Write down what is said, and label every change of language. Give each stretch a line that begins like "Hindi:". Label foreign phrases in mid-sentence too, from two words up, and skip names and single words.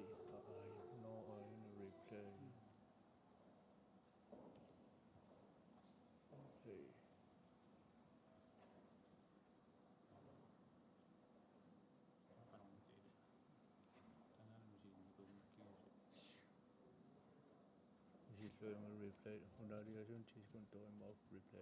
English: No, replay. Replay.
Finnish: Silloin replay.
Danish: Hun har lige sådan 10 sekunder med replay.